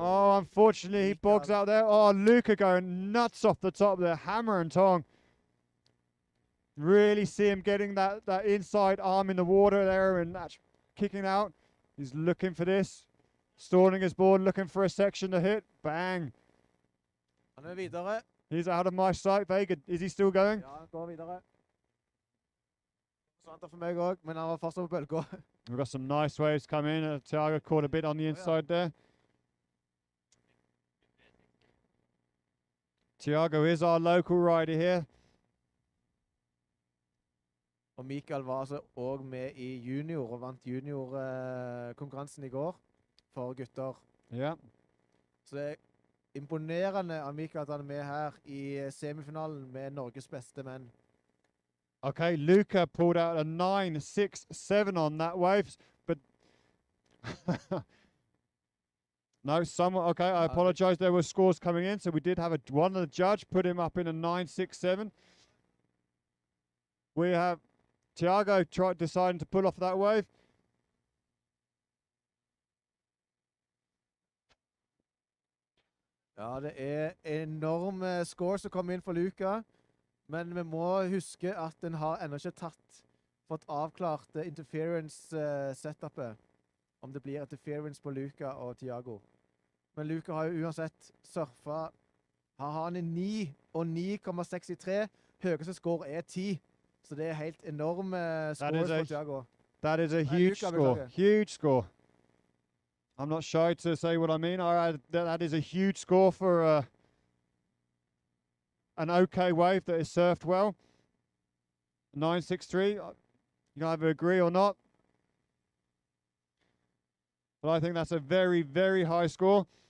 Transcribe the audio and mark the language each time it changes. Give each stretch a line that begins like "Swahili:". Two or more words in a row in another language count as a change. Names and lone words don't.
English: Oh, unfortunately, he bogs Mikael. out there. Oh, Luca going nuts off the top there, hammer and tong. Really see him getting that inside arm in the water there and that's kicking out. He's looking for this. Stalling his board, looking for a section to hit. Bang.
Norwegian: Han videre.
English: He's out of my sight. Vega, is he still going?
Norwegian: Ja, han går videre. Sant for meg også, men han var fortsatt på bølga.
English: We've got some nice waves coming in. Thiago caught a bit on the inside there. Thiago is our local rider here.
Norwegian: Og Mikael var altså også med i junior og vant junior-konkurransen i går for gutter.
English: Yeah.
Norwegian: Så det er imponerende av Mikael at han er med her i semifinalen med Norges beste menn.
English: Okay, Luca pulled out a 9.67 on that wave, but no, someone. Okay, I apologize. There were scores coming in, so we did have one of the judge put him up in a 9.67. We have Thiago deciding to pull off that wave.
Norwegian: Ja, det er enorme scores som kommer inn for Luca. Men vi må huske at den har ennå ikke fått avklart interference-setupet. Om det blir interference på Luca og Thiago. Men Luca har jo uansett surfa. Her har han en 9 og 9,63. Høyeste score er 10. Så det er helt enorme scores for Thiago.
English: That is a huge score. Huge score. I'm not shy to say what I mean. That is a huge score for an okay wave that is surfed well. 9.63. You can either agree or not. But I think that's a very, very high score.